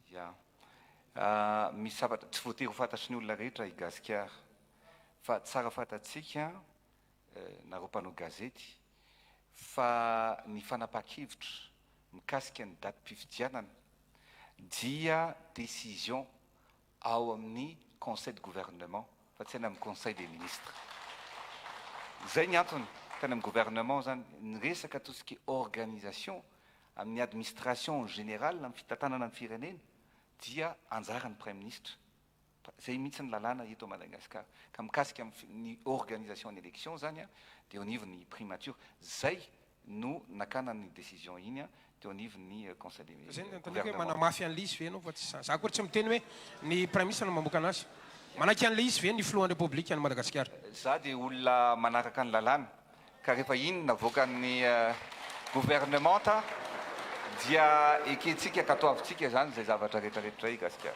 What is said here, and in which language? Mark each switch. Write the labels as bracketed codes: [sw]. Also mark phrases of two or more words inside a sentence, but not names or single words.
[mg] Ya, misy zavatra tsy voatery ho fantatry ny olona rehetra i Gasikara fa tsara fantatsika nareo mpanao gazety fa ny fanapahan-kevitra mikasika ny datim-pifidianana dia décision ao amin'ny [fr] conseil de gouvernement [mg] fa tsy any amin'ny [fr] conseil des ministres. [mg] Zay ny antony tany amin'ny gouvernement zany ny resaka [fr] tout ce qui est organisation [mg] amin'ny [fr] administration générale [mg] amin'ny fitantanana ny firenena dia anjaran'ny [fr] prime ministre. [mg] Zay mihitsy ny lalàna eto Madagasikara ka mikasika ny organisation ny élection zany dia [fr] au niveau [mg] ny primature zay no nakana ny décision iny dia [fr] au niveau [mg] ny [fr] conseil des ministres. [mg] Zay ny antony hoe manamafy an'le izy ve anao fa tsy za koa tsy miteny hoe ny [fr] prime ministre [mg] no mamoaka anazy manaky an'le izy ve ny filohan'ny république any Madagasikara. Za dia olona manaraka ny lalàna ka rehefa iny navoakan'ny gouvernement dia ekentsika katoavitsika zany zay zavatra rehetrarehetra i Gasikara.